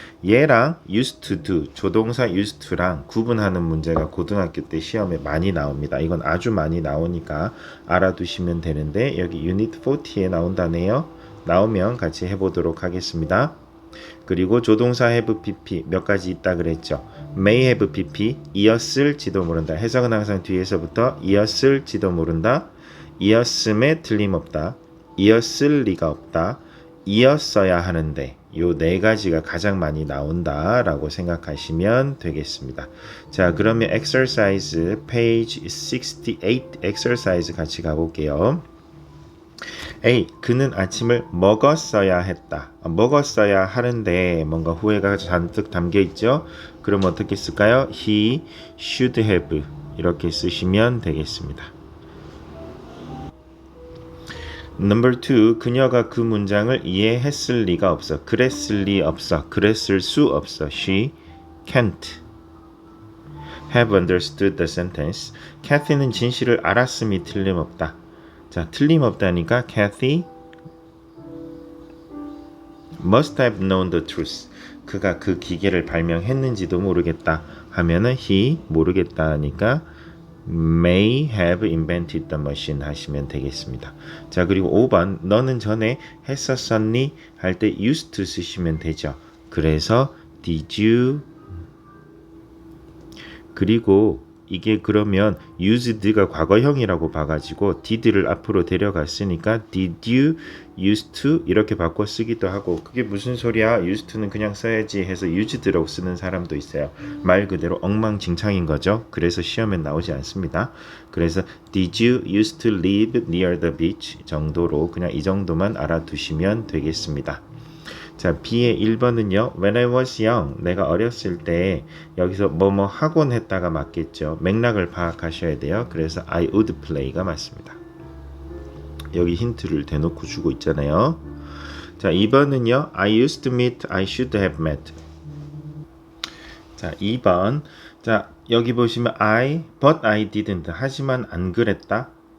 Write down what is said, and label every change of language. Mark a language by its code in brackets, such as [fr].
[ko] 얘랑 used to do, 조동사 used to랑 구분하는 문제가 고등학교 때 시험에 많이 나옵니다. 이건 아주 많이 나오니까 알아두시면 되는데 여기 유닛 40에 나온다네요. 나오면 같이 해보도록 하겠습니다. 그리고 조동사 have pp 몇 가지 있다 그랬죠. may have pp 이었을지도 모른다. 해석은 항상 뒤에서부터 이었을지도 모른다. 이었음에 틀림없다. 이었을 리가 없다. 이었어야 하는데 요 네 가지가 가장 많이 나온다라고 생각하시면 되겠습니다. [en] 자, 그러면 exercise page 68 exercise [ko] 같이 가볼게요. [en] A. [ko] 그는 아침을 먹었어야 했다. 먹었어야 하는데 뭔가 후회가 잔뜩 담겨 있죠. 그럼 어떻게 쓸까요? [en] He should have [ko] 이렇게 쓰시면 되겠습니다. [en] Number 2. [ko] 그녀가 그 문장을 이해했을 리가 없어. 그랬을 리 없어. 그랬을 수 없어. [en] She can't have understood the sentence. [ko] Kathy는 진실을 알았음이 틀림없다. 자, 틀림없다니까 [en] Kathy must have known the truth. [ko] 그가 그 기계를 발명했는지도 모르겠다 하면은 he 모르겠다 하니까 [en] may have invented the machine [ko] 하시면 되겠습니다. 자, 그리고 5번 너는 전에 했었었니? 할 때 used to 쓰시면 되죠. 그래서 did you 그리고 이게 그러면 used가 과거형이라고 봐가지고 did를 앞으로 데려갔으니까 [en] did you used to [ko] 이렇게 바꿔 쓰기도 하고 그게 무슨 소리야? used to는 그냥 써야지 해서 used라고 쓰는 사람도 있어요. 말 그대로 엉망진창인 거죠. 그래서 시험에 나오지 않습니다. [en] 그래서 did you used to live near the beach [ko] 정도로 그냥 이 정도만 알아두시면 되겠습니다. 자, B의 1번은요. [en] When I was young, [ko] 내가 어렸을 때 여기서 뭐뭐 하곤 했다가 맞겠죠. 맥락을 파악하셔야 돼요. 그래서 [en] I would play [ko] 가 맞습니다. 여기 힌트를 대놓고 주고 있잖아요. 자, 2번은요. [en] I used to meet, I should have met. [ko] 자, 2번. 자, 여기 보시면 [en] but I didn't. [ko] 하지만 안 그랬다.